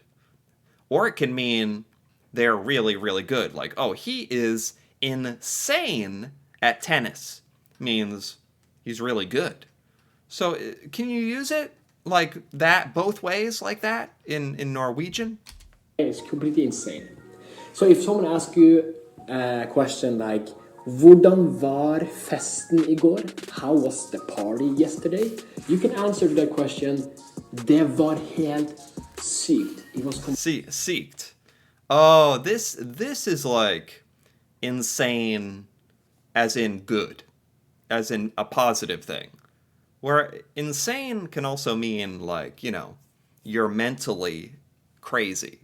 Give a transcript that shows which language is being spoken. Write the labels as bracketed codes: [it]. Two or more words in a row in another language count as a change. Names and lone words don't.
[en] Or it can mean they're really really good, like oh he is insane at tennis, means he's really good. So can you use it like that both ways like that in Norwegian? It's completely insane. So if someone asks you a question like, [no] hvordan var festen igår? [en] How was the party yesterday? You can answer that question, [no] det var helt sykt. [en] It was [no] Seeked. [en] Oh, this is like insane as in good, as in a positive thing. Where insane can also mean like, you're mentally crazy.